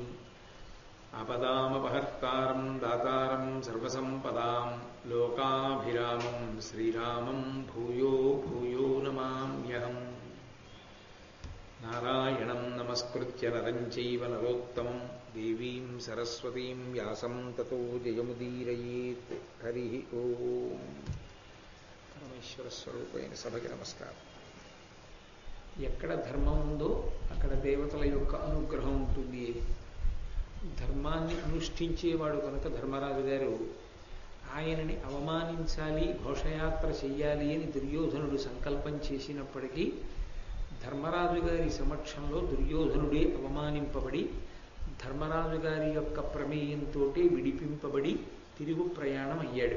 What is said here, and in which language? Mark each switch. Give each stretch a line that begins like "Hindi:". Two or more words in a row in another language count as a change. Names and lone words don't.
Sanskrit: आपदामपहर्तारं दातारं सर्वसम्पदां लोकाभिरामं श्रीरामं भूयो भूयो नमाम्यहम्। नारायणं नमस्कृत्य नरं चैव नरोत्तमं देवीं सरस्वतीं व्यासं ततो जयमुदीरयेत्। हरिः ओम्।
Telugu: పరమేశ్వర స్వరూపైన సభకి నమస్కారం. ఎక్కడ ధర్మం ఉందో అక్కడ దేవతల యొక్క అనుగ్రహం ఉంటుంది. ధర్మాన్ని అనుష్ఠించేవాడు కనుక ధర్మరాజు గారు ఆయనని అవమానించాలి, ఘోషయాత్ర చెయ్యాలి అని దుర్యోధనుడు సంకల్పం చేసినప్పటికీ ధర్మరాజు గారి సమక్షంలో దుర్యోధనుడే అవమానింపబడి ధర్మరాజు గారి యొక్క ప్రమేయంతో విడిపింపబడి తిరుగు ప్రయాణం అయ్యాడు.